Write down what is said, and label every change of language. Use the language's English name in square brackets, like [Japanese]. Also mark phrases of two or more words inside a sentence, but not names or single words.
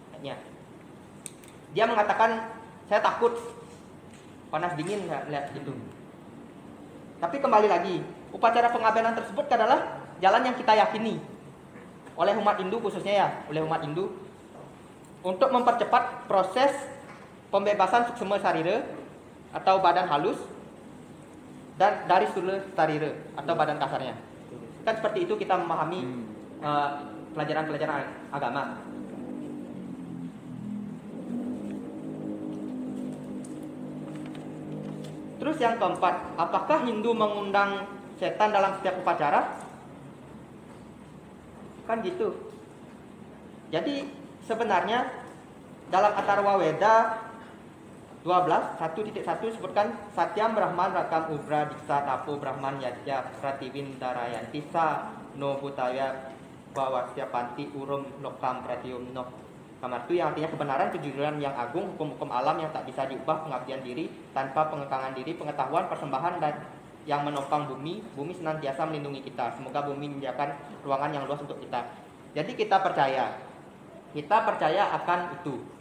[Indonesian] Dia mengatakan, saya takut panas dingin lihat gitu. Tapi kembali lagi, upacara pengabenan tersebut adalah jalan yang kita yakini oleh umat Hindu khususnya ya, oleh umat Hindu untuk mempercepat proses pembebasan [Sanskrit] suksma sarira [Indonesian] atau badan halus dan dari [Sanskrit] stula sarira [Indonesian] atau badan kasarnya. Kan seperti itu kita memahami pelajaran-pelajaran agama. Terus yang keempat, apakah Hindu mengundang setan dalam setiap upacara? Kan gitu. Jadi sebenarnya dalam Atharva Veda 1.1 disebutkan [Sanskrit] Satyam Brahman Rakam Ubra Diksa Tapo Brahman Yadya Pratiwin Darayanti Sa No Bhutaya Bawasya Panti Urum Lokam Pratium No. [Indonesian] Kamartu yang artinya kebenaran, kejujuran yang agung, hukum-hukum alam yang tak bisa diubah, pengabdian diri tanpa pengekangan diri, pengetahuan, persembahan dan yang menopang bumi senantiasa melindungi kita. Semoga bumi menyediakan ruangan yang luas untuk kita. Jadi kita percaya akan itu.